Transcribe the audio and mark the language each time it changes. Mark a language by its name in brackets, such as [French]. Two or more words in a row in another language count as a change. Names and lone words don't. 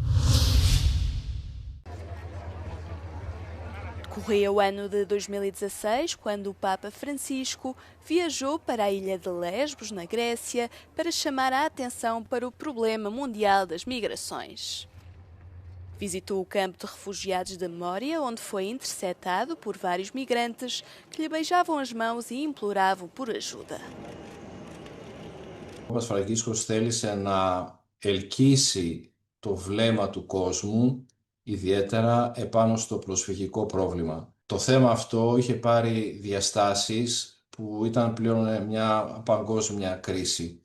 [Portuguese] Corria o ano de 2016, quando o Papa Francisco viajou para a ilha de Lesbos, na Grécia, para chamar a atenção para o problema mundial das migrações. Visitou o campo de refugiados de Mória, onde foi interceptado por vários migrantes que lhe beijavam as mãos e imploravam por ajuda. [Greek] Ο Παπάς Φραγκίσκος θέλησε να ελκύσει το βλέμμα του κόσμου, ιδιαίτερα επάνω στο προσφυγικό πρόβλημα. Το θέμα αυτό είχε πάρει διαστάσεις που ήταν πλέον μια παγκόσμια κρίση.